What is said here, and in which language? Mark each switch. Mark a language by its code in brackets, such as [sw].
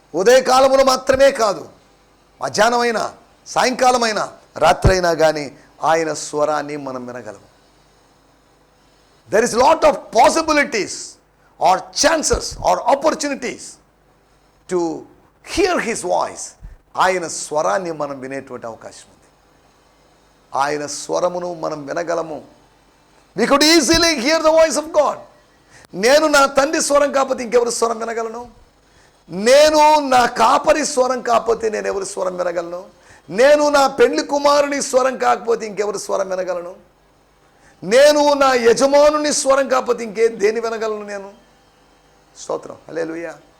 [te] ఉదయకాలములో మాత్రమే కాదు, మధ్యాహ్నమైనా, సాయంకాలమైనా, రాత్రి అయినా కానీ ఆయన స్వరాన్ని మనం వినగలము. [en] There is lot of possibilities or chances or opportunities to hear his voice. [te] ఆయన స్వరాన్ని మనం వినేటువంటి అవకాశం ఉంది. ఆయన స్వరమును మనం వినగలము. [en] We could easily hear the voice of God. [te] నేను నా తండ్రి స్వరం కాకపోతే ఇంకెవరి స్వరం వినగలను? నేను నా కాపరి స్వరం కాకపోతే నేను ఎవరి స్వరం వినగలను? నేను నా పెళ్లి కుమారుని స్వరం కాకపోతే ఇంకెవరి స్వరం వినగలను? నేను నా యజమానుని స్వరం కాకపోతే దేని వినగలను నేను? స్తోత్రం. హల్లెలూయా.